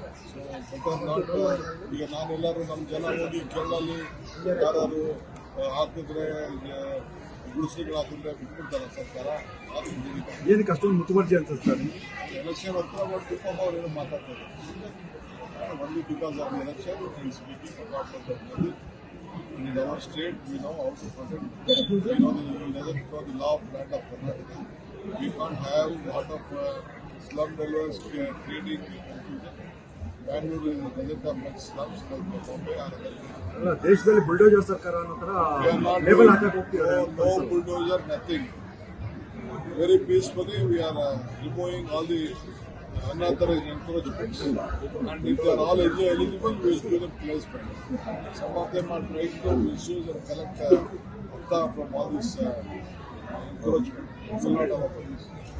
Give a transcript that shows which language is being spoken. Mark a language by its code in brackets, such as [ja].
[kn] So better not. ಈಗ ನಾನೆಲ್ಲರೂ ನಮ್ಮ ಜನ ಹೋಗಿ ಕೇರಳಲ್ಲಿ ಯಾರು ಹಾಕಿದ್ರೆ ಗುಡಿಸಲುಗಳು ಹಾಕಿದ್ರೆ ಬಿಟ್ಬಿಡ್ತಾರೆ ಸರ್ಕಾರ. ಅದು ಏನಕ್ಕೆ ಅಷ್ಟೊಂದು ಮುತುವರ್ಜಿ ಅನ್ಸುತ್ತೆ ಸರ್? ಎಲೆಕ್ಷನ್ ಹತ್ರ ಮಾಡ್ಬಿಟ್ಟು ಅವ್ರೇನು ಮಾತಾಡ್ತಾರೆ. [en] only because of the election he is speaking about the money. In our state, we know how to protect. We know he doesn't know the law of land of Karnataka. We can't have a lot of slum dwellers trading in confusion. Bangalore doesn't have much slums like Bombay or other places. [kn] ಅಲ್ಲ, ದೇಶದಲ್ಲಿ bulldozer ಸರ್ಕಾರ ಅನ್ನೋ ತರ label ಹಾಕಕ್ಕೆ ಹೋಗ್ತಿದ್ದಾರೆ. [en] No bulldozer, nothing. Very peacefully, we are removing all the unauthorized encroachments, and if they are all eligible, we will give them placement. Some of them are trying to misuse and collect from all this encroachment. It's a lot of opposition.